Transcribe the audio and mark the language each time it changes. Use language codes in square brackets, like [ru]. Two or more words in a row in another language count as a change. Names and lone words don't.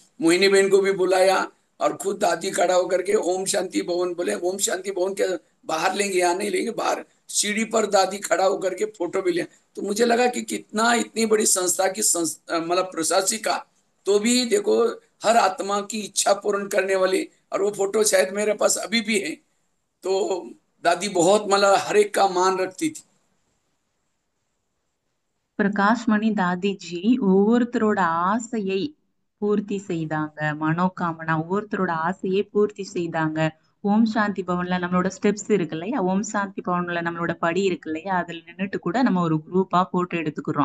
[hi] मोहिनी बहन को भी बुलाया, और खुद दादी खड़ा होकर के ओम शांति भवन, बोले ओम शांति भवन के बाहर लेंगे, यहाँ नहीं लेंगे, बाहर सीढ़ी पर दादी खड़ा होकर के फोटो भी लिया। तो मुझे लगा कि कितना इतनी बड़ी संस्था की मतलब प्रशासिका, तो भी देखो हर आत्मा की इच्छा पूर्ण करने वाली। और वो फोटो शायद मेरे पास अभी भी है। तो दादी बहुत मतलब हर एक का मान रखती थी। [ta] பிரகாஷ்மணி தாதிஜி ஒவ்வொருத்தரோட ஆசையை பூர்த்தி செய்தாங்க. மனோகாமனா ஒவ்வொருத்தரோட ஆசையை பூர்த்தி செய்தாங்க. ஓம் சாந்தி பவன்ல நம்மளோட ஸ்டெப்ஸ் இருக்கு இல்லையா, ஓம் சாந்தி பவன்ல நம்மளோட படி இருக்கு இல்லையா, அதுல நின்னுட்டு கூட நம்ம ஒரு குரூப்பா போட்டோ எடுத்துக்கிறோம்.